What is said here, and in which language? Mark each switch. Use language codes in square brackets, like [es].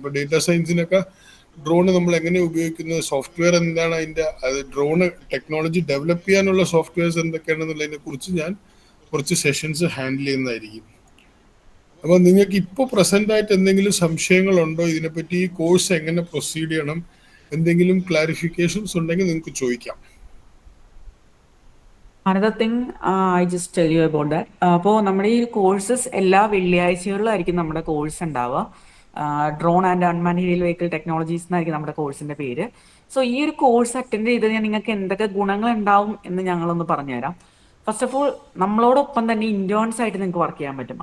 [ml] അപ്പോൾ data സയൻസിനൊക്കെ drone നമ്മൾ എങ്ങനെ ഉപയോഗിക്കുന്നത്, സോഫ്റ്റ്വെയർ എന്താണ്, ഡ്രോണ് ടെക്നോളജി ഡെവലപ്പ് ചെയ്യാനുള്ള സോഫ്റ്റ്വെയർസ് എന്തൊക്കെയാണെന്നുള്ളതിനെ കുറിച്ച് ഞാൻ കുറച്ച് സെഷൻസ് ഹാൻഡിൽ ചെയ്യുന്നതായിരിക്കും. അപ്പോൾ നിങ്ങൾക്ക് ഇപ്പോൾ പ്രസന്റ് ആയിട്ട് എന്തെങ്കിലും സംശയങ്ങളുണ്ടോ ഇതിനെപ്പറ്റി, ഈ കോഴ്സ് എങ്ങനെ പ്രൊസീഡ് ചെയ്യണം, എന്തെങ്കിലും ക്ലാരിഫിക്കേഷൻസ് ഉണ്ടെങ്കിൽ നിങ്ങൾക്ക് ചോദിക്കാം. [en] Another thing, I just tell you about that. [ml] അപ്പോൾ നമ്മുടെ ഈ കോഴ്സസ് എല്ലാ വെള്ളിയാഴ്ചകളിലായിരിക്കും നമ്മുടെ കോഴ്സ് ഉണ്ടാവുക. Drone and unmanned aerial vehicle technologies എന്നായിരിക്കും നമ്മുടെ കോഴ്സിന്റെ പേര്. സോ ഈ ഒരു കോഴ്സ് അറ്റൻഡ് ചെയ്ത് ഞാൻ നിങ്ങൾക്ക് എന്തൊക്കെ ഗുണങ്ങൾ ഉണ്ടാവും എന്ന് ഞങ്ങളൊന്ന് പറഞ്ഞുതരാം. [en] first of all, [ml] നമ്മളോടൊപ്പം തന്നെ ഇന്റേൺസ് ആയിട്ട് നിങ്ങൾക്ക് വർക്ക് ചെയ്യാൻ പറ്റും.